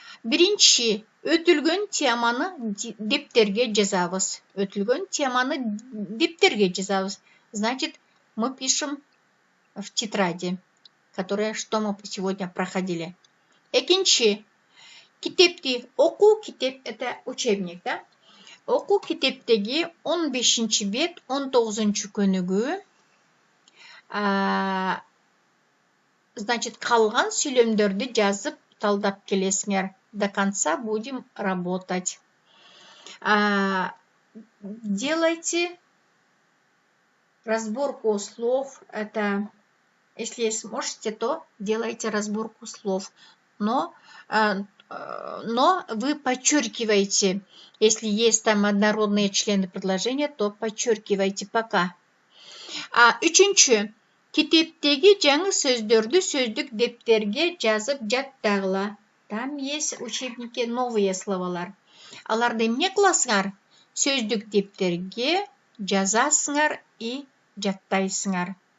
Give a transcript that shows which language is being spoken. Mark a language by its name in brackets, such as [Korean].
[Kyrgyz] Биринчи, өтүлгөн теманы дептерге жазабыз. [Russian] Значит, мы пишем в тетради, что мы сегодня проходили. [Kyrgyz] Экинчи, китепти оку, китеп [Russian] это учебник, да? [Kyrgyz] Оку китептеги 15 бет, 19 көнүгү. Значит, қалған сүйлөмдөрдү жазып талдап келесиңер. [Russian] До конца будем работать. Делайте разборку слов. Это, если сможете, то делайте разборку слов. Но вы подчеркиваете, если есть там однородные члены предложения, то подчеркивайте пока. [Kyrgyz] Үчүнчү, китептеги жаңы сөздөрдү сөздүк дептерге жазып жаттагыла. [Russian] Там есть учебники новые словалар. [Kyrgyz] Аларды эмне кыласыңар? Сөздүк дептерге жазасыңар и жаттайсыңар.